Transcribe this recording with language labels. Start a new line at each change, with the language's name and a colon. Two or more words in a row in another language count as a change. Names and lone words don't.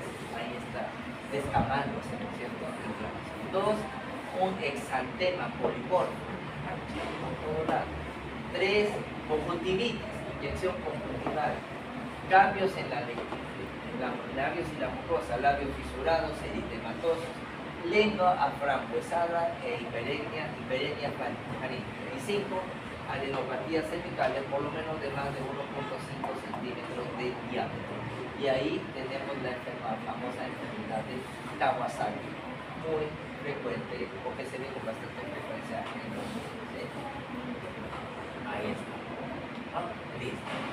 Spanish: Ahí está, descamándose, ¿no es cierto? 2, un exantema polimórfico, por todo lado. 3, conjuntivitis, inyección conjuntival. Cambios en los labios y la mucosa, labios fisurados, eritematosos, lengua aframbuesada e hiperemia faríngea. Y 5, adenopatías cervicales por lo menos de más de 1.5 centímetros de diámetro. Y ahí tenemos la famosa enfermedad de Kawasaki, muy frecuente, porque se ve con bastante frecuencia en los niños, ¿sí? Ahí está. Listo.